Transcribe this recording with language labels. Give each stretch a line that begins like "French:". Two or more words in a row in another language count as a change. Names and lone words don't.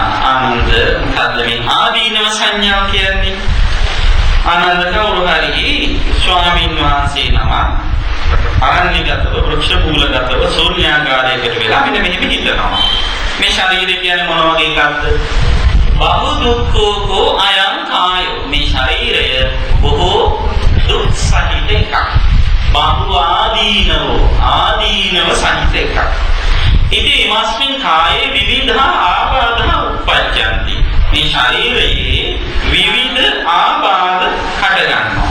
Sinhala: ආනන්ද මොකද්ද මේ ආදීනව සංඥා කියන්නේ? ආනන්ද කවුරු හරි ස්වාමීන් වහන්සේ නම අරණ්‍යගතව වෘක්ෂ මූලගතව ශූන්‍යාකාරයකට වෙලා මෙන්න මෙහෙම හිතනවා. මේ ශරීරය කියන්නේ මොන වගේ එකක්ද?
Pali: බහු දුක්ඛෝ අයං කායෝ.
Sinhala: මේ ශරීරය බොහෝ දුක් සහිත එකක්. බහු ආදීනව සහිත එකක්.
Pali: ඉතින් මාස්මින් කායේ විවිධ ආබාධ උපජ්ජಂತಿ.
Sinhala: මේ ශරීරයේ විවිධ ආබාධ හට ගන්නවා.